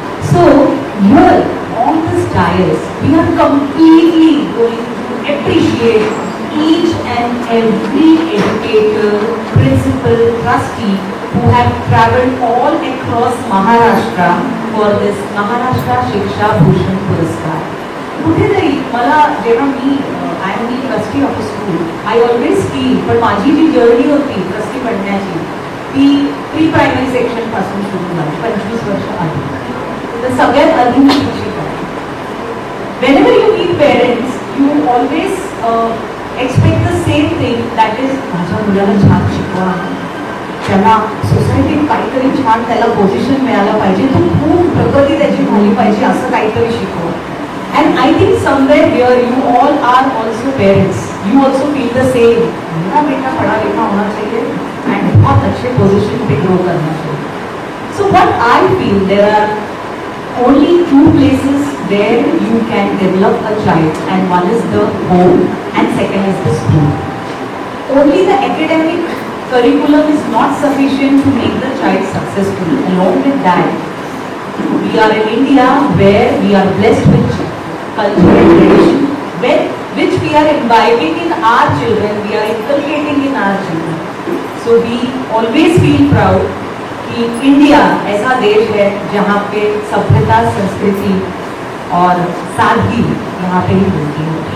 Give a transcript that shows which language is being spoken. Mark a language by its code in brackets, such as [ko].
[en] So, here on this dais, we are completely going to appreciate each and every educator, principal, trustee who have travelled all across Maharashtra for this Maharashtra Shiksha Bhushan Puraskar. [mr] कुठेतरी मला जेव्हा [en] I am the trustee of a school, I always feel, [mr] पण माझी जी journey होती trustee बनण्याची ती pre primary section पासून सुरू झाली 25 वर्ष आधी. तर सगळ्यात आधी मी शिक्षिका. [en] Whenever you meet parents, you always expect the same thing, that is [mr] माझ्या मुलाला छान शिकवा, त्याला सोसायटीत काहीतरी छान त्याला पोझिशन मिळायला पाहिजे, तो खूप प्रगती त्याची झाली पाहिजे, असं काहीतरी शिकवा. [en] And I think somewhere here you all are also parents. You also feel the same. [hi] मेरा बेटा पढ़ा लिखा होना चाहिए and बहुत अच्छे पोजीशन पे ग्रो करना चाहिए. [en] So what I feel, there are only two places where you can develop a child, and one is the home and second is the school. Only the academic curriculum is not sufficient to make the child successful. Along with that, we are in India where we are blessed with culture and tradition, which we are imbibing in our children, we are inculcating in our children. So we always feel proud [hi] कि India ऐसा देश है जहाँ पे सभ्यता, संस्कृति और सादगी यहाँ पे ही मिलती है.